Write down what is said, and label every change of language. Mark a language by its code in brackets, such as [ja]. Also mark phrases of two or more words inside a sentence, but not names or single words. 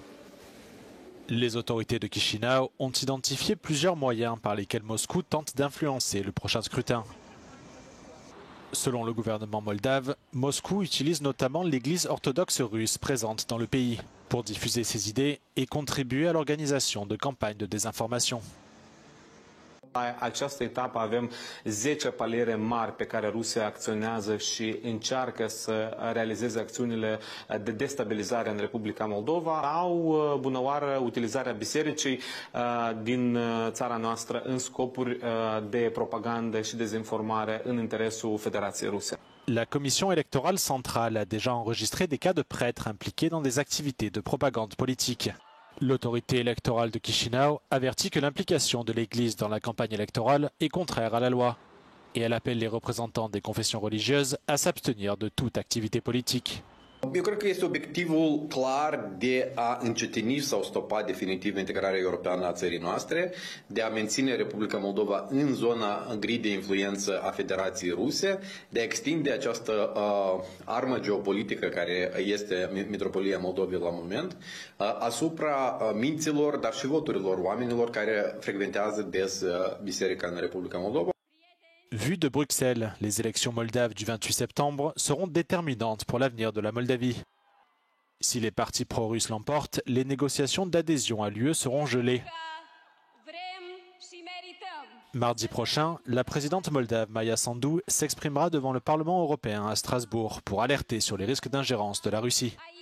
[fr] Les autorités de Chisinau ont identifié plusieurs moyens par lesquels Moscou tente d'influencer le prochain scrutin. Selon le gouvernement moldave, Moscou utilise notamment l'église orthodoxe russe présente dans le pays pour diffuser ses idées et contribuer à l'organisation de campagnes de désinformation. [ro] La această etapă avem 10 paliere mari pe care Rusia acționează și încearcă să realizeze acțiunile de destabilizare în Republica Moldova. Au bunăoară utilizarea bisericii din țara noastră în scopuri de propagandă și dezinformare în interesul Federației Ruse. [fr] La commission électorale centrale a déjà enregistré des cas de prêtres impliqués dans des activités de propagande politique. L'autorité électorale de Chisinau avertit que l'implication de l'Église dans la campagne électorale est contraire à la loi et elle appelle les représentants des confessions religieuses à s'abstenir de toute activité politique. [ro] Eu cred că este obiectivul clar de a încetini sau stopa definitiv integrarea europeană a țării noastre, de a menține Republica Moldova în zona gri de influență a Federației Ruse, de a extinde această armă geopolitică care este Mitropolia Moldovei la moment, asupra minților, dar și voturilor oamenilor care frecventează des biserica în Republica Moldova. [fr] Vu de Bruxelles, les élections moldaves du 28 septembre seront déterminantes pour l'avenir de la Moldavie. Si les partis pro-russes l'emportent, les négociations d'adhésion à l'UE seront gelées. Mardi prochain, la présidente moldave Maia Sandu s'exprimera devant le Parlement européen à Strasbourg pour alerter sur les risques d'ingérence de la Russie.